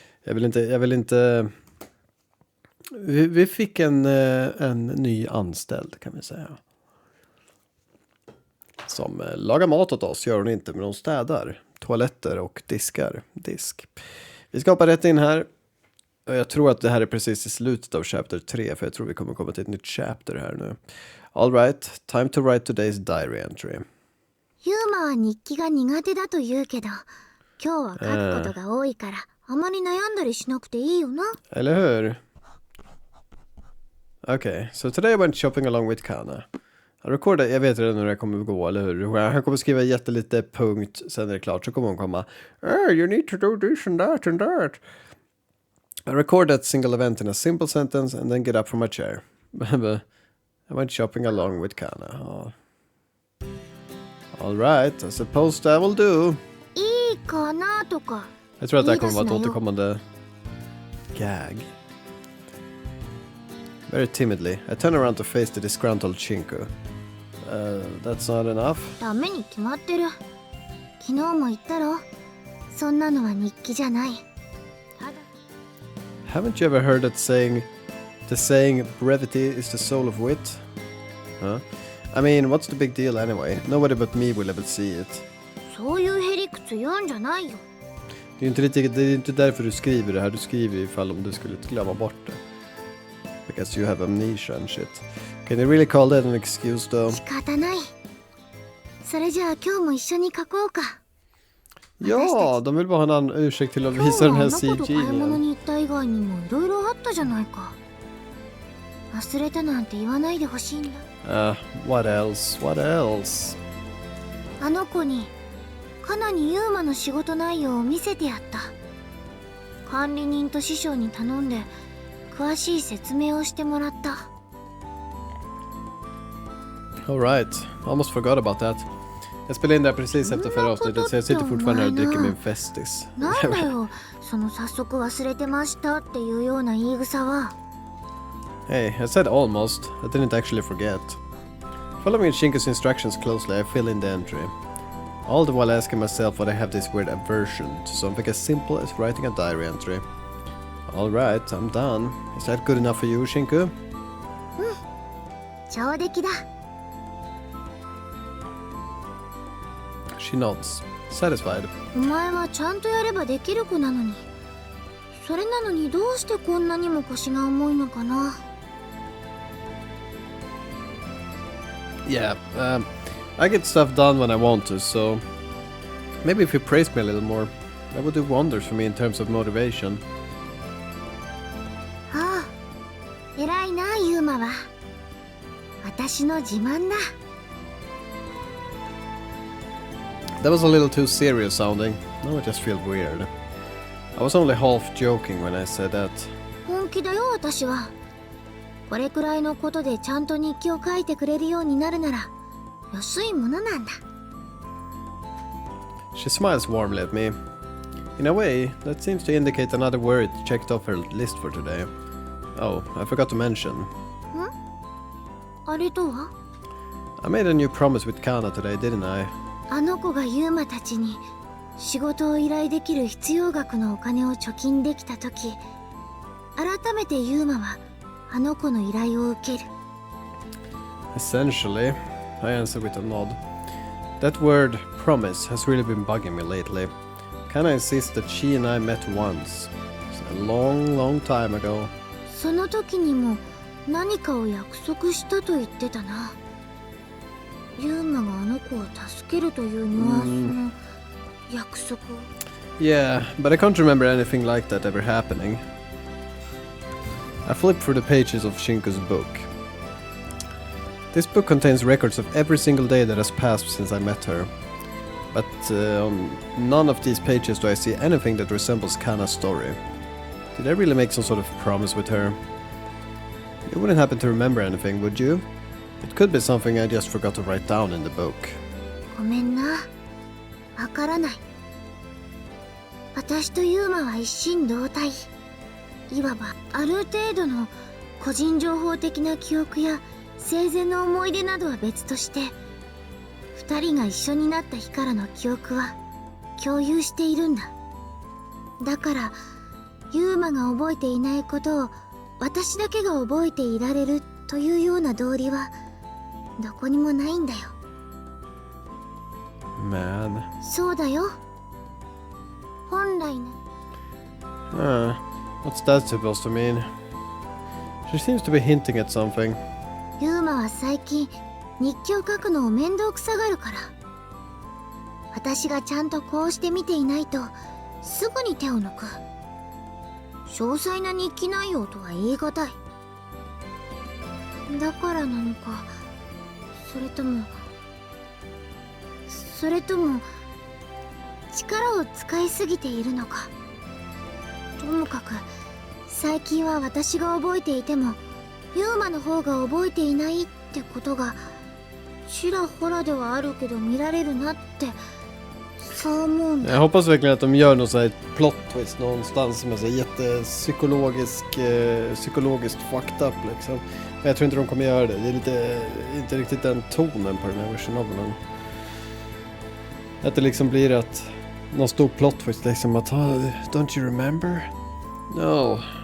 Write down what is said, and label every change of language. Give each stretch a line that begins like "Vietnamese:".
Swedish: Jag vill inte... Vi fick en ny anställd, kan vi säga. Som lagar mat åt oss, gör hon inte, men hon städar toaletter och disk. Vi ska hoppa rätt in här. Och jag tror att det här är precis i slutet av chapter 3, för jag tror vi kommer komma till ett nytt chapter här nu.
English: All right, time to write today's diary entry.
Japanese: ユーマは日記が苦手だと言うけど、今日は書くことが多いから、あまり悩んだりしなくていいよな。
Swedish: Eller hur?
English: Okay, so today I went shopping along with Kana.
Swedish: Jag vet redan hur det kommer att gå, eller hur? Han kommer skriva jättelite punkt, sen är det klart så kommer hon komma.
English: You need to do this and that and that. I record that single event in a simple sentence and then get up from my chair. I went shopping along with Kana. Oh. All right, I suppose that will do.
Japanese: いいかなとか。
Swedish: Jag tror att det här kommer vara ett återkommande gag.
English: Very timidly, I turn around to face the disgruntled Shinku. That's not enough.
Japanese: ダメに決まってる。昨日も言ったろ。そんなのは日記じゃない。
English: Haven't you ever heard that saying, the saying brevity is the soul of wit? Huh? I mean, what's the big deal anyway? Nobody but me will ever see it.
Japanese: そういうへりくつ言うんじゃないよ。
Swedish: Det är inte därför du skriver det här. Du skriver ifall om du skulle glömma bort det.
English: Because you have amnesia and shit. Can you really call that an excuse though?
Japanese: 仕方ない。それじゃあ今日も一緒に書こうか。
Swedish: Ja, de vill bara ha en ursäkt till att visa den här CG.
Japanese: 今日はあの子と買い物に行った以外にもいろいろあったじゃないか。忘れたなんて言わないでほしいんだ。
English: What else?
Japanese: あの子にカナにユーマの仕事内容を見せてやった。管理人と師匠に頼んで詳しい説明をしてもらった。
English: Alright, almost forgot about that.
Swedish: Jag spelade in där precis efter förra avsnittet, så jag sitter fortfarande här och dricker min Festis.
Japanese: なんだよ、その早速忘れてましたっていうような言い草は。
English: Hey, I said almost. I didn't actually forget. Following Shinku's instructions closely, I fill in the entry. All the while asking myself why I have this weird aversion to something as simple as writing a diary entry. Alright, I'm done. Is that good enough for you, Shinku?
Japanese: 上出来だ。
English: She nods, satisfied.
Japanese: お前はちゃんとやればできる子なのに。それなのにどうしてこんなにも腰が重いのかな。
English: Yeah, I get stuff done when I want to, so maybe if you praise me a little more, that would do wonders for me in terms of motivation.
Japanese: ああ、偉いなユーマは。私の自慢だ。
English: That was a little too serious sounding. Now I just feel weird. I was only half joking when I said that.
Japanese: 本気だよ私は。これくらいのことでちゃんと日記を書いてくれるようになるなら安いものなんだ。
English: She smiles warmly at me. In a way, that seems to indicate another word checked off her list for today. Oh, I forgot to mention.
Japanese: あれとは？
English: I made a new promise with Kana today, didn't I?
Japanese: あの子がユーマたちに仕事を依頼できる必要額のお金を貯金できたとき、改めてユーマはあの子の依頼を受ける。
English: Essentially, I answer with a nod. That word, promise, has really been bugging me lately. Kana insists that she and I met once. It's a long time ago.
Japanese: その時にも何かを約束したと言ってたな。ユーマがあの子を助けるというニュアンスの約束。
English: Yeah, but I can't remember anything like that ever happening. I flipped through the pages of Shinku's book. This book contains records of every single day that has passed since I met her. But on none of these pages do I see anything that resembles Kana's story. Did I really make some sort of promise with her? You wouldn't happen to remember anything, would you? It could be something I just forgot to write down in the book.
Japanese: ごめんな。わからない。私とユーマは一心同体。いわばある程度の個人情報的な記憶や生前の思い出などは別として、二人が一緒になった日からの記憶は共有しているんだ。だからユーマが覚えていないことを私だけが覚えていられるというような道理はどこにもないんだよ。
English: Man.
Japanese: そうだよ。本来な。
English: What's that supposed to mean? She seems to be hinting at something.
Japanese: ユーマは最近日記を書くのを面倒くさがるから、私がちゃんとこうして見ていないとすぐに手を抜く。詳細な日記内容とは言い難い。だからなのか、それとも力を使いすぎているのか。ともかく最近は私が覚えていてもユーマの方が覚えていないってことがちらほらではあるけど見られるなってそう思うんだ。
Swedish: Jag hoppas verkligen att de gör någon sån här plot twist någonstans som är så jättepsykologiskt fucked up liksom. Men jag tror inte de kommer göra det. Det är inte riktigt den tonen på den här versionen. Att det liksom blir att någon stor plot twist liksom att
English: don't you remember? No.